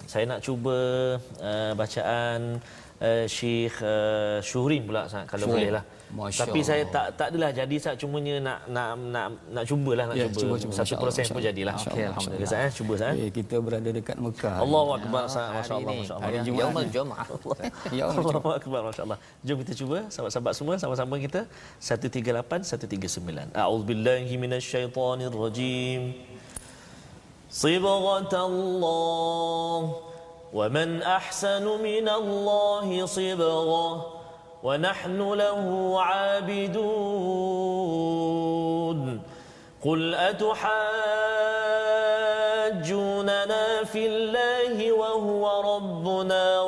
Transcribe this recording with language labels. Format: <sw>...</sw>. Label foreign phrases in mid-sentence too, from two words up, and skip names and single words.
<ms>Saya nak cuba bacaan Syekh Syuhrin pula Ustaz, kalau boleh lah. Tapi saya tak adalah jadi Ustaz, cumanya nak cubalah, cuba 1% pun jadilah. Okey, alhamdulillah. Saya cuba Ustaz. Kita berada dekat Mekah.</ms> <ar>الله أكبر Ustaz, ما شاء الله ما شاء الله. يوم الجمعة. الله أكبر ما شاء الله.</ar> <ms>Jom kita cuba sahabat-sahabat semua sama-sama kita 138 139.</ms> <ar>أعوذ بالله من الشيطان الرجيم صبغة الله ومن أحسن من الله صبغة ونحن له عابدون قل أتحاجوننا في الله وهو ربنا</ar>